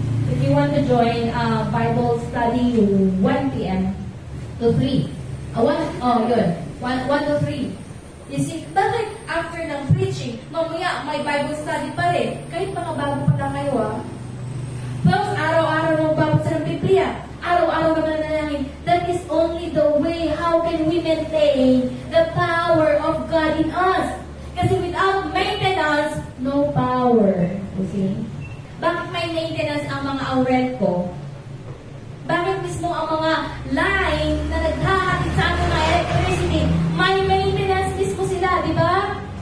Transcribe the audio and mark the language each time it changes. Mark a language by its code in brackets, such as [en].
[en] If you want to join Bible study 1 p.m. to 3. 1 to 3. You see, [tl] bakit after ng preaching, mamaya may Bible study pa rin? Kahit mga bago pa lang kayo, Tapos araw-araw magbabasa ng Biblia. Araw-araw ka mananalangin. [en] That is only the way how can we maintain the power of God in us. Kasi without maintenance, no power. You see? [tl] Bakit may maintenance ang mga aurel ko? Bakit mismo ang mga line na naghahatid sa ating mga electricity, may maintenance mismo sila, di ba?